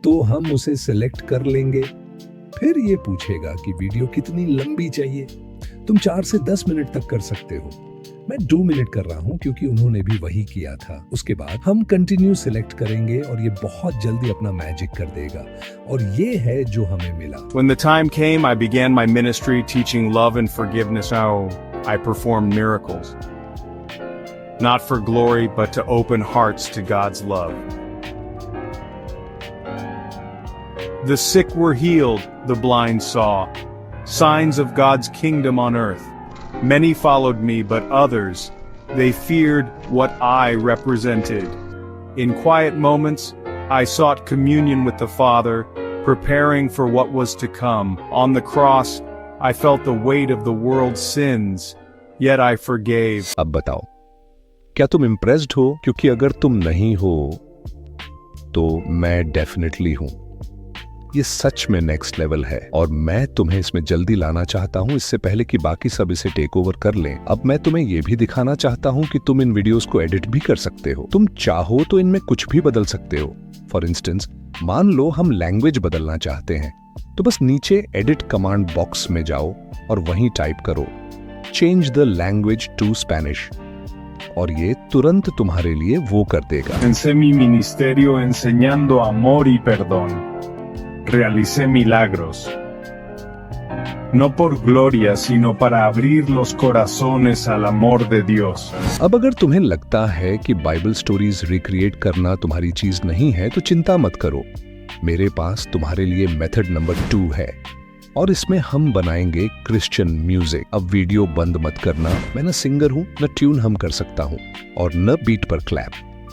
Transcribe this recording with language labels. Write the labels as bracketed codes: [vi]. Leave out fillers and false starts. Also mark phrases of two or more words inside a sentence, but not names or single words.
[hi] तो हम उसे सिलेक्ट कर लेंगे। फिर ये पूछेगा कि वीडियो कितनी लंबी चाहिए। तुम 4 से 10 मिनट तक कर सकते हो। मैं 2 मिनट कर रहा हूं क्योंकि उन्होंने भी वही किया था। उसके बाद हम [en] continue select [hi] करेंगे और ये बहुत जल्दी अपना मैजिक कर देगा, और ये है जो हमें मिला। [en] When the time came, I began my ministry teaching love and forgiveness. Oh, I performed miracles. Not for glory, but to open hearts to God's love. The sick were healed, the blind saw. signs of God's kingdom on earth. Many followed me, but others, they feared what I represented. In quiet moments, I sought communion with the Father, preparing for what was to come. On the cross, I felt the weight of the world's sins, yet I forgave. [hi] अब बताओ, क्या तुम इम्प्रेस्ड हो? क्योंकि अगर तुम नहीं हो तो मैं डेफिनेटली हूं। ये सच में [en] next level [hi] है और मैं तुम्हें इसमें जल्दी लाना चाहता हूं, इससे पहले कि बाकी सब इसे [en] take over [hi] कर लें। अब मैं तुम्हें यह भी दिखाना चाहता हूं कि तुम इन वीडियोस को एडिट भी कर सकते हो। तुम चाहो तो इनमें कुछ भी बदल सकते हो। [en] for instance, [hi] मान लो हम लैंग्वेज बदलना चाहते हैं, तो बस नीचे [en] edit command box [hi] में जाओ और वहीं टाइप करो [en] change the language to Spanish [hi] और ये तुरंत तुम्हारे लिए वो कर देगा। [es] Comencé mi ministerio enseñando amor y perdón. Realicé milagros. No por gloria, sino para abrir los corazones al amor de Dios. [hi] अब अगर तुम्हें लगता है कि [en] Bible stories recreate [hi] करना तुम्हारी चीज नहीं है तो चिंता मत करो। मेरे पास तुम्हारे लिए [en] method number 2 [hi] है और इसमें हम बनाएंगे [en] Christian music. [hi] अब वीडियो बंद मत करना, मैं न सिंगर हूं, न [en] tune hum [hi] कर सकता हूं और न बीट पर क्लैप।